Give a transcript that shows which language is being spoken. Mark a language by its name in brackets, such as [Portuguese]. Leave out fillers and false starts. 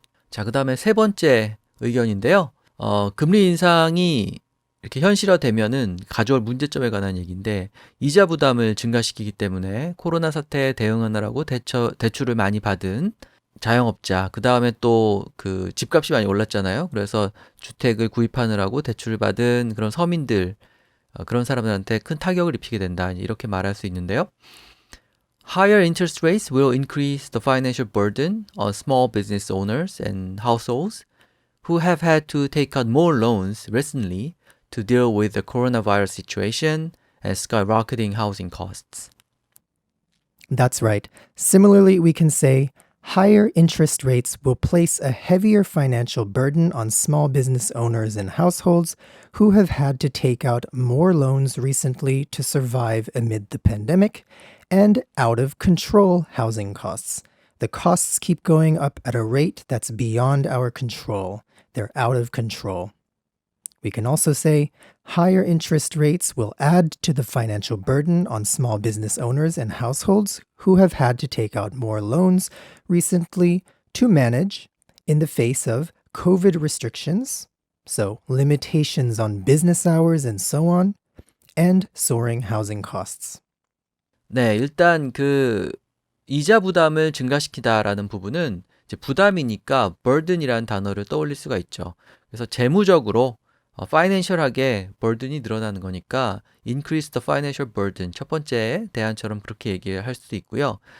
[Korean] 자, 그 다음에 세 번째 의견인데요. 금리 인상이 이렇게 현실화되면은 가져올 문제점에 관한 얘기인데 이자 부담을 증가시키기 때문에 코로나 사태에 대응하느라고 대출을 많이 받은 자영업자, 그 다음에 또 그 집값이 많이 올랐잖아요. 그래서 주택을 구입하느라고 대출을 받은 그런 서민들, 그런 사람들한테 큰 타격을 입히게 된다. 이렇게 말할 수 있는데요. [English] Higher interest rates will increase the financial burden on small business owners and households who have had to take out more loans recently to deal with the coronavirus situation and skyrocketing housing costs. That's right. Similarly, we can say higher interest rates will place a heavier financial burden on small business owners and households who have had to take out more loans recently to survive amid the pandemic and out of control housing costs. The costs keep going up at a rate that's beyond our control. They're out of control. We can also say higher interest rates will add to the financial burden on small business owners and households who have had to take out more loans recently to manage in the face of COVID restrictions, so limitations on business hours and so on, and soaring housing costs. [Korean] 네, 일단 그 이자 부담을 증가시키다라는 부분은 이제 부담이니까 burden이라는 단어를 떠올릴 수가 있죠. 그래서 재무적으로 financial하게 burden이 늘어나는 거니까 [English] increase the financial burden [Korean] 첫 번째 대안처럼 그렇게 얘기할 수도 있고요.